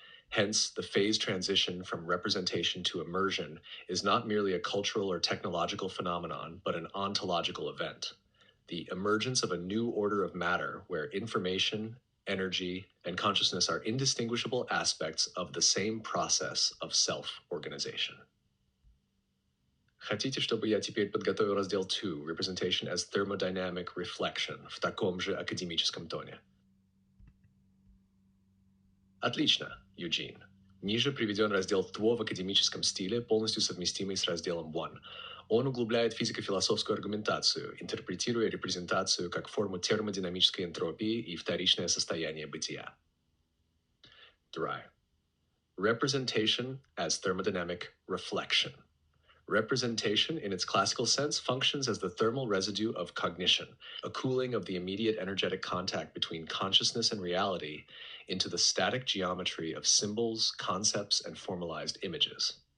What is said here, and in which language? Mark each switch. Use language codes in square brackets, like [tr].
[en] Hence, the phase transition from representation to immersion is not merely a cultural or technological phenomenon, but an ontological event. The emergence of a new order of matter where information, energy, and consciousness are indistinguishable aspects of the same process of self-organization. [ru] Хотите, чтобы я теперь подготовил раздел 2, [en] Representation as Thermodynamic Reflection, [ru] в таком же академическом тоне? Отлично, Юджин. Ниже приведен раздел 2 в академическом стиле, полностью совместимый с разделом 1. Он углубляет физико-философскую аргументацию, интерпретируя репрезентацию как форму термодинамической энтропии и вторичное состояние бытия. Dry. [en] Representation as thermodynamic reflection. Representation, in its classical sense, functions as the thermal residue of cognition, a cooling of the immediate energetic contact between consciousness and reality into the static geometry of symbols, concepts, and formalized images.